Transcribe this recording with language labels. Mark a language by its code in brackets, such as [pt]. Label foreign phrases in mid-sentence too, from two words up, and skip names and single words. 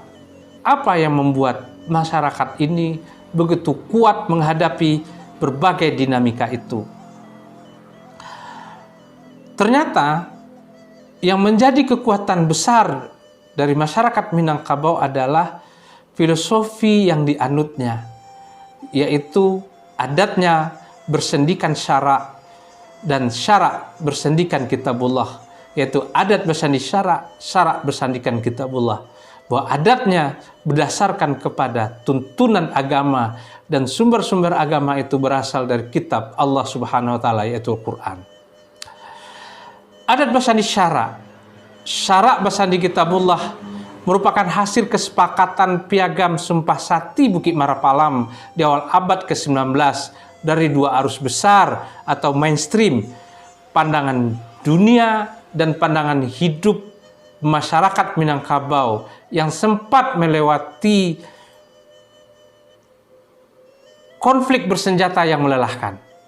[id] Apa yang membuat masyarakat ini begitu kuat menghadapi berbagai dinamika itu? Ternyata yang menjadi kekuatan besar dari masyarakat Minangkabau adalah filosofi yang dianutnya, yaitu adatnya bersendikan syarak dan syarak bersendikan kitabullah, yaitu adat bersandi syarak, syarak bersandikan kitabullah. Bahwa adatnya berdasarkan kepada tuntunan agama dan sumber-sumber agama itu berasal dari kitab Allah [ar] Subhanahu wa taala, [id] yaitu Al-Qur'an. Adat bersandi syarak, syarak bersandi kitabullah merupakan hasil kesepakatan Piagam Sumpah Sakti Bukit Marapalam di awal abad ke-19 dari dua arus besar atau mainstream, pandangan dunia dan pandangan hidup masyarakat Minangkabau yang sempat melewati konflik bersenjata yang melelahkan.